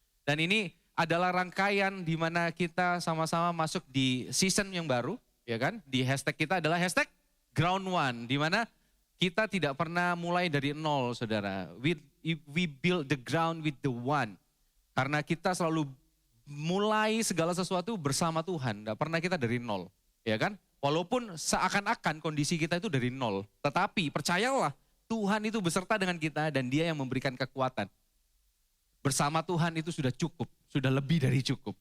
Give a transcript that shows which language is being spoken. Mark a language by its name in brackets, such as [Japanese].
[Indonesian] Dan ini adalah rangkaian di mana kita sama-sama masuk di season yang baru, ya kan? Di hashtag kita adalah hashtag Ground One, di mana kita tidak pernah mulai dari nol, saudara. [English] We build the ground with the one. [Indonesian] Karena kita selalu mulai segala sesuatu bersama Tuhan. Tidak pernah kita dari nol, ya kan? Walaupun seakan-akan kondisi kita itu dari nol. Tetapi percayalah, Tuhan itu beserta dengan kita dan Dia yang memberikan kekuatan. Bersama Tuhan itu sudah cukup, sudah lebih dari cukup.